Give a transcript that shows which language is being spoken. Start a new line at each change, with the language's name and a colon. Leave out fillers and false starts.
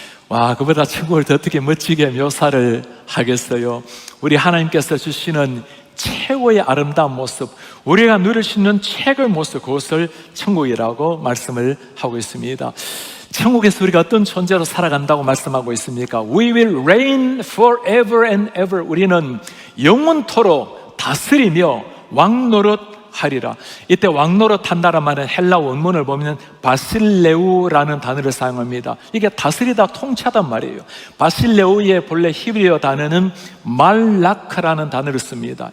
Korean: 와, 그보다 천국을 더 어떻게 멋지게 묘사를 하겠어요. 우리 하나님께서 주시는 최고의 아름다운 모습, 우리가 누릴 수 있는 최고의 모습, 그것을 천국이라고 말씀을 하고 있습니다. 천국에서 우리가 어떤 존재로 살아간다고 말씀하고 있습니까?
English: We will reign forever and ever.
Korean: 우리는 영원토록 다스리며 왕노릇하리라. 이때 왕노릇한다는 말은 헬라 원문을 보면 바실레우라는 단어를 사용합니다. 이게 다스리다, 통치하단 말이에요. 바실레우의 본래 히브리어 단어는 말라크라는 단어를 씁니다.